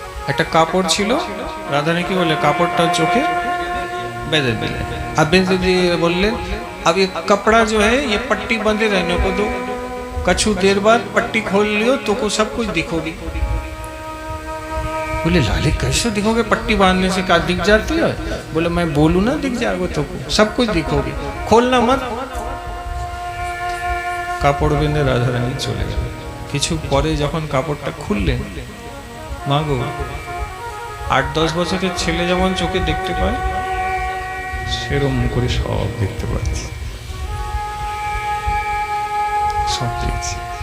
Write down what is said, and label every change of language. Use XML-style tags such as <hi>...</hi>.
<bn>একটা কাপড় ছিল, রাধারানী কি বলে কাপড়টা চোখে বেঁধে দিলেন।</bn> <hi>अब बेंदे जी बोलले अब ये कपड़ा जो है ये पट्टी बंधे रहने को दो, कछु देर बाद पट्टी खोल लियो तो को सब कुछ दिखोगी। बोले लाली कैसे दिखोगे, पट्टी बांधने से क्या दिख जाती है? बोले मैं बोलूं ना दिख जाएगा तो को सब कुछ दिखोगी, खोलना मत।</hi> <bn>কাপড় বেঁধে রাধারানী চলে গেল। কিছু পরে যখন কাপড়টা খুললেন, মা গো 8-10 বছরের ছেলে যেমন চোখে দেখতে পায় সেরকম করে সব দেখতে পাচ্ছি, সব দেখছি।</bn>